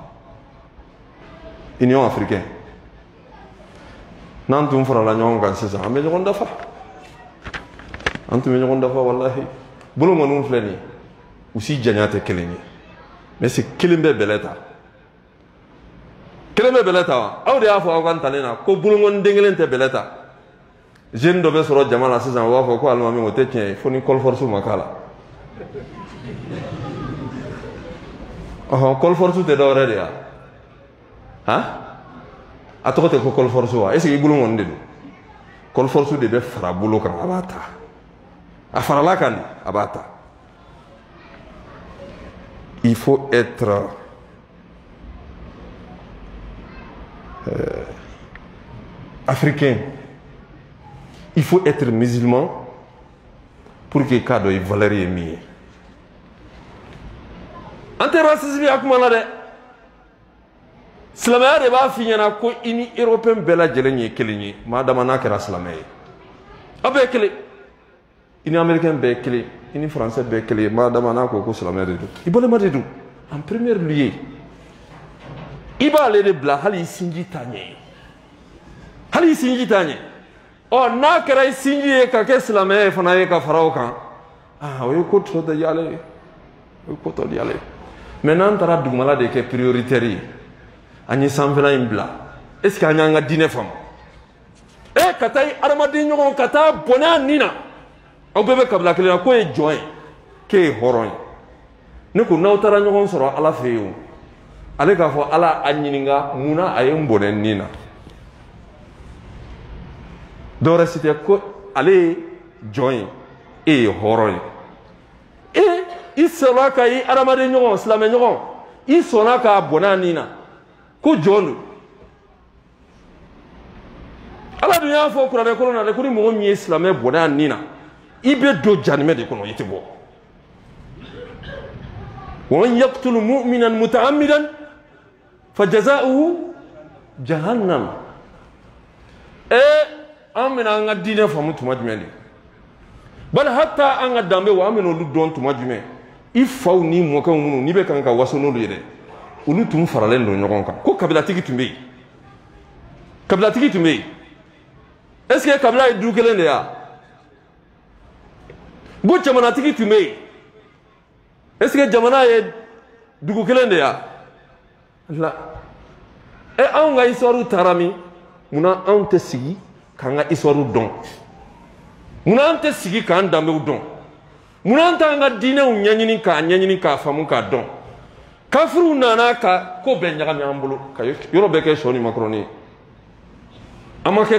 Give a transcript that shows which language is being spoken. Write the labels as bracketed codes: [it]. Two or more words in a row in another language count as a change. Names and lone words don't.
[bm] Union africaine n'an tun farala ɲɔgɔn kan sisan an bɛ ɲɔgɔn dafa an tun bɛ ɲɔgɔn dafa walahi bolomaniw filɛ nin ye u si janya tɛ kelen ye [fr] mais c'est [bm] kelen bɛ bɛlɛ ta kelen bɛ bɛlɛ ta wa aw de y'a fɔ aw ka ntalen na ko bolomani den kelen tɛ bɛlɛ ta jeune dɔ bɛ sɔrɔ jama la sisan u b'a fɔ ko alimami o tɛ tiɲɛ ye fo ni kɔlifɔrisu ma k'a la kɔlifɔrisu tɛ dɔwɛrɛ de ya a tɔgɔ tɛ ko kɔlifɔrisu wa [fr] est ce que [bm] i bolo kɔni de don kɔlifɔrisu de bɛ fara bolo kan a b'a ta a farala kan de a b'a ta [fr] il faut être africain il faut être musulman pour que [bm] k'a dɔn i valeur ye min ye an tɛ racisme ya kuma la dɛ silamɛya de b'a f'i ɲɛna ko i ni européen bɛɛ lajɛlen ye kelen ye maa dama n'a kɛra silamɛ ye a bɛɛ ye kelen i ni américain bɛɛ ye kelen i ni français bɛɛ ye kelen ye maa dama n'a ko silamɛ de don i balima de don [fr] en premier lieu [bm] i b'ale de bila hali i sinji t'a ɲɛ hali i sinji t'a ɲɛ n'a kɛra i sinji ye ka kɛ silamɛ ye fana ye ka fara o kan o ye ko tɔ de y'ale ye o ye ko tɔ de y'ale ye mais n'an taara dugumala de kɛ prioritaire ye an ye sanfɛla in bila [fr] est ce que [bm] an y'an ka diinɛ faamu ka taa adamaden ɲɔgɔn ka taa bɔnɛ a nin na aw bɛɛ bɛ kabila kelen na k'o ye jɔn ye k'e ye hɔrɔn ye ne ko n'aw taara ɲɔgɔn sɔrɔ ala fɛ yen o ale k'a fɔ ala a ɲininka munna a ye n bɔnɛ nin na dɔwɛrɛ si tɛ ko ale ye jɔn ye e ye hɔrɔn ye i sɔnna ka i adamaden ɲɔgɔn silamɛ ɲɔgɔn i sɔnna k'a bɔnɛ a nin na ko jɔn don ala dun y'a fɔ kuranɛ kɔnɔ na dɛ ko ni mɔgɔ min ye silamɛ bɔnɛ a nin na i bɛ don jahanɛmɛ de kɔnɔ i tɛ bɔ [ar] ومن يقتل مؤمنا متعمدا فجزاؤه جهنم [bm] an bɛna an ka diinɛ faamu tuma jumɛn de bali hatta an ka danbe wa an bɛna olu dɔn tuma jumɛn i faw ni mɔkɛw minnu n'i bɛ kan ka waso n'olu ye dɛ olu tun faralen don ɲɔgɔn kan ko kabilatigi tun bɛ yen kabilatigi tun bɛ yen [fr] est ce que [bm] kabila ye du kelen de ya ko jamanatigi tun bɛ yen [fr] est ce que [bm] jamana ye dugu kelen de ya la anw ka histoire taara min munna anw tɛ sigi k'an ka histoire dɔn munna an tɛ sigi k'an danbew dɔn munna an t'an ka diinɛw ɲɛɲini k'a faamu k'a dɔn kafiriw nana ka ko bɛɛ ɲagami an bolo ka yɔrɔ bɛɛ kɛ sɔ ni makɔrɔni ye an ma